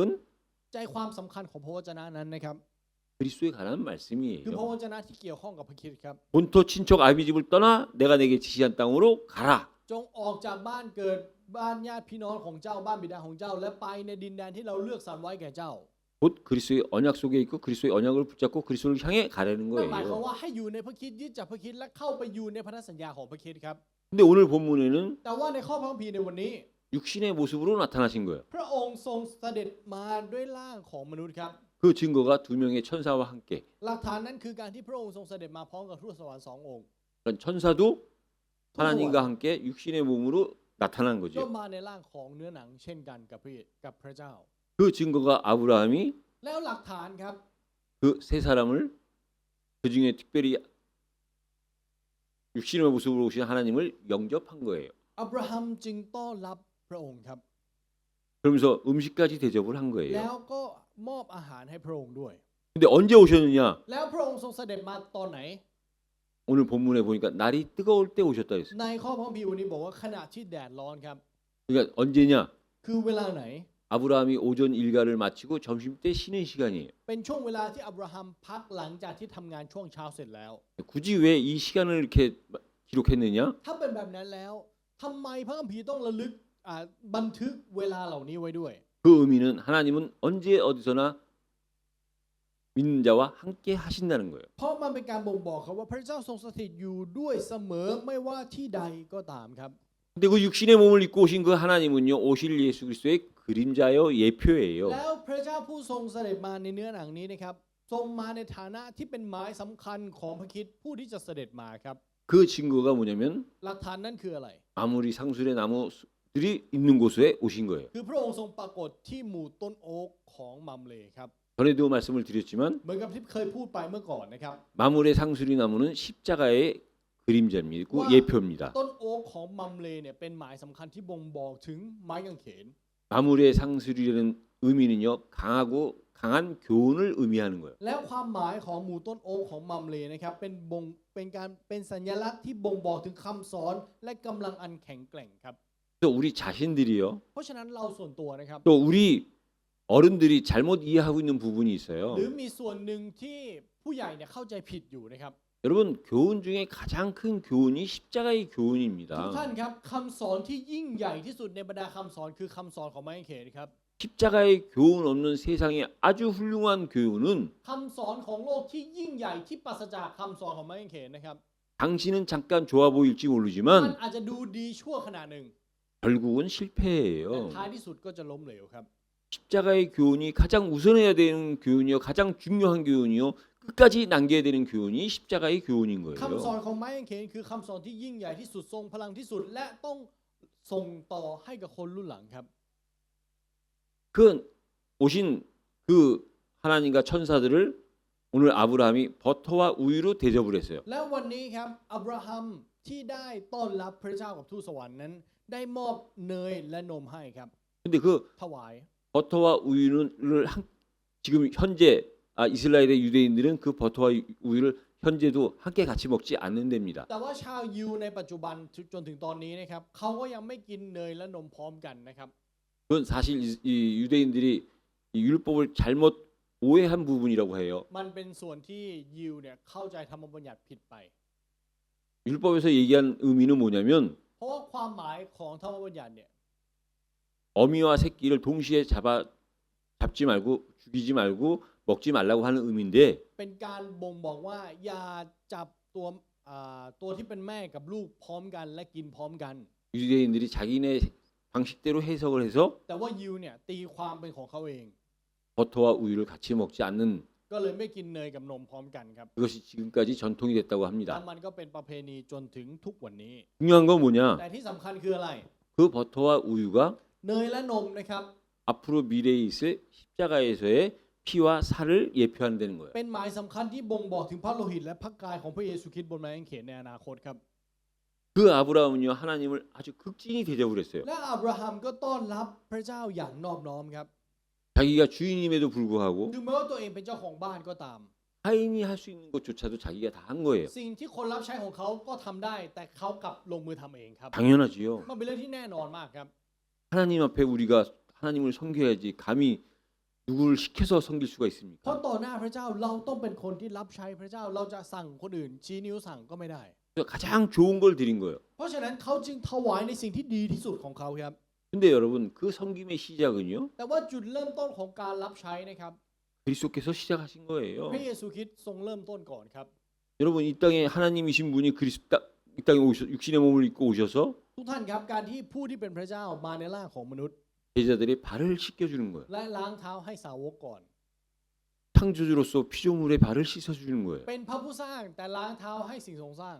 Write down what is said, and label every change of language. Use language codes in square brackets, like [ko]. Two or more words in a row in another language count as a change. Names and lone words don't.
[th] ใจความสำคัญของพระวจนะนั้นนะครับ [ko] 그리스도에 관한 [th] คือพระ [ko] 말씀이에요. [th] วจนะที่เกี่ยวข้องกับพระคริสต์ครับ [ko] 본토 친척 아비 집을 떠나 내가 내게 지시한 땅으로 가라. [th] จงออกจากบ้านเกิดบ้านญาติพี่น้องของเจ้าบ้านบิดาของเจ้า และไปในดินแดนที่เราเลือกสรรไว้แก่เจ้า [ko] 곧 그리스도의 언약 속에 있고 그리스도의 언약을 붙잡고 그리스도를 향해 가라는 [th] นั่นหมายความ [ko] 거예요. [th] ว่าให้อยู่ในพระคริสต์ยึดจากพระคริสต์และเข้าไปอยู่ในพันธสัญญาของพระคริสต์ครับ [ko] 근데 오늘 본문에는 [th] แต่ว่าในข้อพระคัมภีร์ในวันนี้ [ko] 육신의 모습으로 나타나신 거예요. [th] พระองค์ทรงเสด็จมาด้วยร่างของมนุษย์ครับ [ko] 그 증거가 두 명의 천사와 함께. [th] หลักฐานนั้นคือการที่พระองค์ทรงเสด็จมาพร้อมกับทูตสวรรค์สององค์ [ko] 그러니까 천사도 [th] ทูตสวรร [ko] 하나님과 [th] ค์ [ko] 함께 육신의 몸으로 나타난 [th] ก็ [ko] 거죠. [th] มาในร่างของเนื้อหนังเช่นกันกับพระเจ้า [ko] 그 증거가 아브라함이 [th] แล้วหลักฐานครับ [ko] 그 세 사람을 그 중에 특별히 육신의 모습으로 오신 하나님을 영접한 거예요. [th] อับราฮัมจึงต้อนรับพระองค์ครับ [ko] 그러면서 음식까지 대접을 한 [th] แล้ [ko] 거예요. [th] วก็มอบอาหารให้พระองค์ด้วย [ko] 근데 언제 오셨느냐? [th] แล้วพระองค์ทรงเสด็จมาตอนไหน [ko] 오늘 본문에 보니까 날이 뜨거울 때 오셨다 그랬어요. [th] ในข้อพระคัมภีร์วันนี้บอกว่าขณะที่แดดร้อนครับ [ko] 그러니까 언제냐? [th] คือเวลาไหน [ko] 아브라함이 오전 일과를 마치고 점심 때 쉬는 시간이에요. [th] เป็นช่วงเวลาที่อับราฮัมพักหลังจากที่ทำงานช่วงเช้าเสร็จแล้ว [ko] 굳이 왜 이 시간을 이렇게 기록했느냐? [th] ถ้าเป็นแบบนั้นแล้วทำไมพระคัมภีร์ต้องระลึกบันทึกเวลาเหล่านี้ไว้ด้วย [ko] 그 의미는 하나님은 언제 어디서나 믿는 자와 함께 하신다는 거예요. [th] เพราะมันเป็นการบ่งบอกครับว่าพระเจ้าทรงสถิตอยู่ด้วยเสมอไม่ว่าที่ใดก็ตามครับ [ko] 근데 그 육신의 몸을 입고 오신 그 하나님은요, 오실 예수 그리스도의 그림자요 예표예요. [th] แล้วพระเจ้าผู้ทรงเสด็จมาในเนื้อหนังนี้นะครับทรงมาในฐานะที่เป็นหมายสำคัญของพระคริสต์ผู้ที่จะเสด็จมาครับ [ko] 그 증거가 뭐냐면 [th] หลักฐานนั้นคืออะไร [ko] 아무리 상술의 나무들이 있는 곳에 오신 거예요. [th] คือพระองค์ทรงปรากฏที่หมู่ต้นโอ๊กของมัมเลครับ [ko] 전에도 말씀을 드렸지만 [th] เหมือนกับที่เคยพูดไปเมื่อก่อนนะครับ [ko] 마물의 상수리 나무는 십자가의 그림자입니다. 와. 예표입니다. [th] ต้นโอ๊กของมัมเลเนี่ยเป็นหมายสำคัญที่บ่งบอกถึงไม้กางเขน [ko] 마물의 상수리라는 의미는요, 강한 교훈을 의미하는 거예요. [th] แล้วความหมายของหมู่ต้นโอ๊กของมัมเลนะครับเป็นสัญลักษณ์ที่บ่งบอกถึงคำสอนและกำลังอันแข็งแกร่งครับ [ko] 또 우리 자신들이요, [th] เพราะฉะนั้นเราส่วนตัวนะครับ [ko] 또 우리 어른들이 잘못 이해하고 있는 부분이 있어요. [th] หรือมีส่วนหนึ่งที่ผู้ใหญ่เนี่ยเข้าใจผิดอยู่นะครับ [ko] 여러분, 교훈 중에 가장 큰 교훈이 십자가의 [th] ทุก [ko] 교훈입니다. [th] ท่านครับคำสอนที่ยิ่งใหญ่ที่สุดในบรรดาคำสอนคือคำสอนของไม้กางเขนครับ [ko] 십자가의 교훈 없는 세상의 아주 훌륭한 교훈은 [th] คำสอนของโลกที่ยิ่งใหญ่ที่ปราศจากคำสอนของไม้กางเขนนะครับ [ko] 당신은 잠깐 좋아 보일지 [th] มัน [ko] 모르지만 [th] อาจจะดูดีชั่วขณะหนึ่ง [ko] 결국은 [th] แต่ [ko] 실패예요. [th] ท้ายที่สุดก็จะล้มเหลวครับ [ko] 십자가의 교훈이 가장 우선해야 되는 교훈이요, 가장 중요한 교훈이요, 끝까지 남겨야 되는 교훈이 십자가의 교훈인 [th] คำสอน [ko] 거예요. [th] ของไม้กางเขนคือคำสอนที่ยิ่งใหญ่ที่สุดทรงพลังที่สุด และต้องส่งต่อให้กับคนรุ่นหลังครับ [ko] 그 오신 그 하나님과 천사들을 오늘 아브라함이 버터와 우유로 대접을 했어요. [th] แล้ววันนี้ครับอับราฮัมที่ได้ต้อนรับพระเจ้ากับทูตสวรรค์นั้น ได้มอบเนยและนมให้ครับ [ko] 근데 그 [th] ถวาย [ko] 버터와 우유를 지금 현재 이스라엘의 유대인들은 그 버터와 우유를 현재도 함께 같이 먹지 않는답니다. [th] แต่ว่าชาวยิวในปัจจุบันจนถึงตอนนี้นะครับเขาก็ยังไม่กินเนยและนมพร้อมกันนะครับ [ko] 그건 사실 이 유대인들이 이 율법을 잘못 오해한 부분이라고 해요. [th] มันเป็นส่วนที่ยิวเนี่ยเข้าใจธรรมบัญญัติผิดไป [ko] 율법에서 얘기한 의미는 뭐냐면 [th] เพราะว่าความหมายของธรรมบัญญัติเนี่ย [ko] 어미와 새끼를 동시에 잡지 말고 죽이지 말고 먹지 말라고 하는 의미인데 [th] เป็นการบ่งบอกว่าอย่าจับตัวที่เป็นแม่กับลูกพร้อมกันและกินพร้อมกัน [ko] 유대인들이 자기네 방식대로 해석을 해서 [th] แต่ว่ายิวเนี่ยตีความเป็นของเขาเอง [ko] 버터와 우유를 같이 먹지 않는 [th] ก็เลยไม่กินเนยกับนมพร้อมกันครับ [ko] 그것이 지금까지 전통이 됐다고 [th] และ [ko] 합니다. [th] มันก็เป็นประเพณีจนถึงทุกวันนี้ [ko] 중요한 건 뭐냐? [th] แต่ที่สำคัญคืออะไร [ko] 그 버터와 우유가 [th] เนยและนมนะครับ [ko] 앞으로 미래에 있을 십자가에서의 피와 살을 예표한다는 거예요. [th] เป็นหมายสำคัญที่บ่งบอกถึงพระโลหิตและพระกายของพระเยซูคริสต์บนไม้กางเขนในอนาคตครับ [ko] 그 아브라함은요 하나님을 아주 극진히 대접을 했어요. [th] และอับราฮัมก็ต้อนรับพระเจ้าอย่างนอบน้อมครับ [ko] 자기가 주인임에도 불구하고 [th] ถึงแม้ว่าตัวเองเป็นเจ้าของบ้านก็ตาม [ko] 하인이 할 수 있는 것조차도 자기가 다 한 거예요. [th] สิ่งที่คนรับใช้ของเขาก็ทำได้ แต่เขากลับลงมือทำเองครับ [ko] 당연하지요. [th] มันเป็นเรื่องที่แน่นอนมากครับ [ko] 하나님 앞에 우리가 하나님을 섬겨야지 감히 누구를 시켜서 섬길 수가 [th] เพราะ [ko] 있습니까? [th] ต่อหน้าพระเจ้าเราต้องเป็นคนที่รับใช้พระเจ้าเราจะสั่งคนอื่นชี้นิ้วสั่งก็ไม่ได้ [ko] 그래서 가장 좋은 걸 드린 거예요. [th] เพราะฉะนั้นเขาจึงถวายในสิ่งที่ดีที่สุดของเขาครับ [ko] 근데 여러분 그 섬김의 시작은요 [th] แต่ว่าจุดเริ่มต้นของการรับใช้นะครับ [ko] 그리스도께서 시작하신 거예요. [th] พระเยซูคริสต์ทรงเริ่มต้นก่อนครับ [ko] 여러분 이 땅에 하나님이신 분이 이 땅에 육신의 몸을 입고 오셔서 [th] ทุกท่านครับการที่ผู้ที่เป็นพระเจ้ามาในร่างของมนุษย์ [ko] 제자들의 발을 씻겨주는 거예요. [th] และล้างเท้าให้สาวกก่อน [ko] 창조주로서 피조물의 발을 씻어주는 거예요. [th] เป็นพระผู้สร้างแต่ล้างเท้าให้สิ่งทรงสร้าง